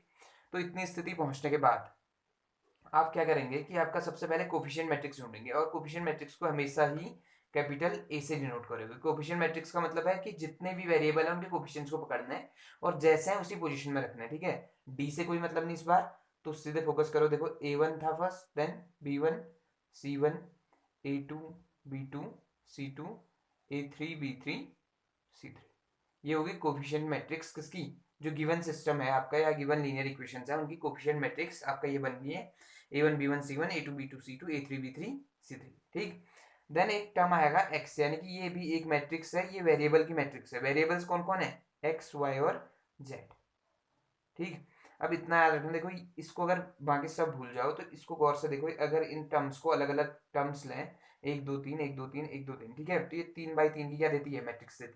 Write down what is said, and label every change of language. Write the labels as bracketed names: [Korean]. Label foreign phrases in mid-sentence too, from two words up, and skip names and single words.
[Hindi] तो इतनी स्थिति पहुंचने के बाद आप क्या करेंगे कि आपका सबसे पहले [English] coefficient matrix [Hindi] ढूंढेंगे, और [English] coefficient matrix [Hindi] को हमेशा ही [English] capital A [Hindi] से डिनोट करोगे। [English] coefficient matrix [Hindi] का मतलब है कि जितने भी वेरिएबल हैं उनके कोफिशिएंट्स को पकड़ना है और जैसे हैं उसी पोजीशन में रखना है। ठीक है। डी से कोई मतलब नहीं इस बार, तो सीधे फोकस करो। देखो a1 था [English] first, then [Hindi] b1 c1 a2 b2 c2 a3 b3 c3। ये होगी [English] coefficient matrix [Hindi] किसकी, जो [English] given system [Hindi] है आपका या [English] given linear equations [Hindi] है उनकी [English] coefficient matrix [Hindi] आपका ये बन गई है, a1 b1 c1 a2 b2 c2 a3 b3 c3। ठीक। देन एक टर्म आएगा x, यानी कि ये भी एक मैट्रिक्स है, ये वेरिएबल की मैट्रिक्स है। वेरिएबल्स कौन कौन है, x y और z। ठीक। अब इतना याद रखना, देखो इसको अगर बाकी सब भूल जाओ तो इसको गौर से देखो, अगर इन टर्म्स को अलग अलग टर्म्स लें, 1 2 3 1 2 3 1 2 3, ठीक है, तो ये 3 बाई 3 की क्या देती है, मैट्रिक्स देती है।